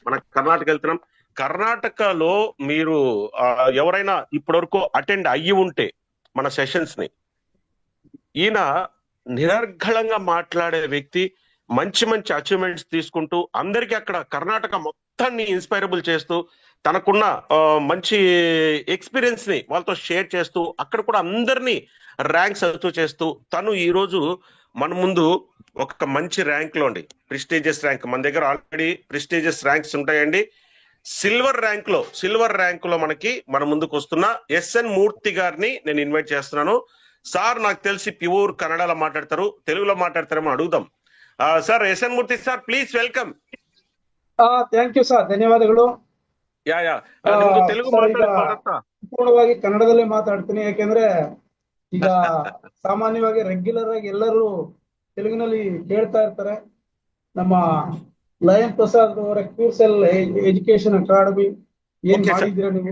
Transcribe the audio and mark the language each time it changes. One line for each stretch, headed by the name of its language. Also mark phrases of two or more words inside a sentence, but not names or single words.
Telugu: కర్ణాటకలో మీరు ఎవరైనా ఇప్పటివరకు అటెండ్ అయ్యి ఉంటే మన సెషన్స్ ని, ఈయన నిరర్ఘళంగా మాట్లాడే వ్యక్తి, మంచి అచీవ్మెంట్స్ తీసుకుంటూ అందరికీ అక్కడ కర్ణాటక మొత్తాన్ని ఇన్స్పైరబుల్ చేస్తూ, తనకున్న మంచి ఎక్స్పీరియన్స్ ని వాళ్ళతో షేర్ చేస్తూ, అక్కడ కూడా అందరినీ ర్యాంక్స్ అవుతూ చేస్తూ, తను ఈ రోజు మన ముందు ఒక మంచి ర్యాంక్ లో అండి,
English: prestigious rank.
Telugu: మన దగ్గర ఆల్రెడీ
English: prestigious ranks
Telugu: ఉంటాయండి.
English: silver rank
Telugu: లో మనకి మన ముందుకు వస్తున్న ఎస్ఎన్ మూర్తి గారిని నేను ఇన్వైట్ చేస్తున్నాను. సార్ నాకు తెలిసి ప్యూర్ కన్నడలో మాట్లాడతారు, తెలుగులో మాట్లాడతారేమో అడుగుదాం. సార్ ఎస్ఎన్ మూర్తి సార్,
English: please welcome. thank you sir,
Kannada: ಧನ್ಯವಾದಗಳು. ನಿಮ್ದು ತೆಲುಗು ಸರ್, ಈಗ ಮಾತಾಡ್ತಾ ಸಂಪೂರ್ಣವಾಗಿ ಕನ್ನಡದಲ್ಲೇ ಮಾತಾಡ್ತೀನಿ. ಯಾಕೆಂದ್ರೆ ಈಗ ಸಾಮಾನ್ಯವಾಗಿ ರೆಗ್ಯುಲರ್ ಆಗಿ ಎಲ್ಲರೂ ತೆಲುಗಿನಲ್ಲಿ ಕೇಳ್ತಾ ಇರ್ತಾರೆ. ನಮ್ಮ ಲಯನ್ ಪ್ರಸಾದ್ ಅವರ ಕ್ಯೂರ್ಸೆಲ್ ಎಜುಕೇಶನ್ ಅಕಾಡೆಮಿ ಏನ್ ಮಾಡಿದ್ದೀರಾ ನೀವು?